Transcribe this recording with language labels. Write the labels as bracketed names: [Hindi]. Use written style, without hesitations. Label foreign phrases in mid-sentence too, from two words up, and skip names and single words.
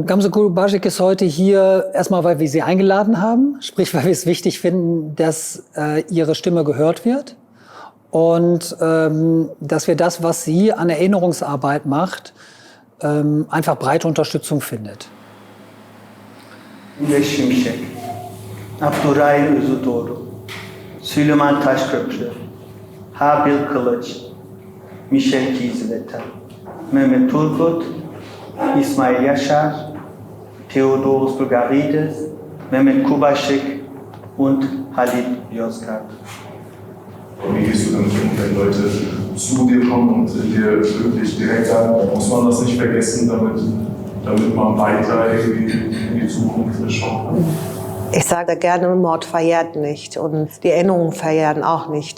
[German] Gamze Kubasic ist heute hier erstmal, weil wir sie eingeladen haben, sprich, weil wir es wichtig finden, dass ihre Stimme gehört wird und dass wir das, was sie an Erinnerungsarbeit macht, einfach breite Unterstützung findet. Şimşek, Abdurrahim Özüdoğru, Süleyman Taşköprü, Habil Kılıç, Michel Kiesewetter, Mehmet Turgut, İsmail Yaşar, Theodoros Bulgarides, Mehmet Kubaschik und Halid Yozgat. Wie gehst du damit um, wenn Leute zu dir kommen und dir wirklich direkt sagen, muss man das nicht vergessen, damit man weiter irgendwie in die Zukunft schauen kann? Ich sage gerne, Mord verjährt nicht und die Erinnerungen verjähren auch nicht.